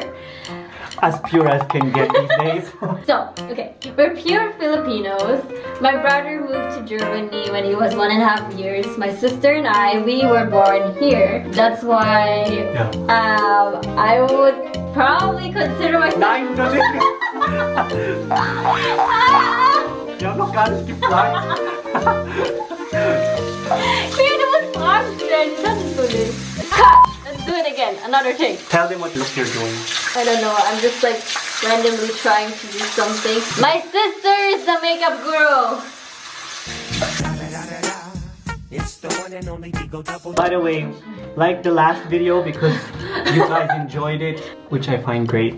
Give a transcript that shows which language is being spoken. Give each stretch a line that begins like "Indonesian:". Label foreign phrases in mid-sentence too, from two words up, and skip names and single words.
English: As pure as can get these days. So, okay, we're pure Filipinos. My brother moved to Germany when he was 1.5 years. My sister and I, we were born here. That's why I would probably consider myself...
German: Nein, das ist nicht. Ich hab noch gar nicht gefragt.
Filipino: Kaya naman
German: Fragen stellen, das ist so nicht.
English: Cut! Let's do it again, another take. Tell them what look you're doing. I don't know, I'm just like randomly trying to do something. My sister is the makeup guru. By the way, like the last video because you guys enjoyed it, which I find great.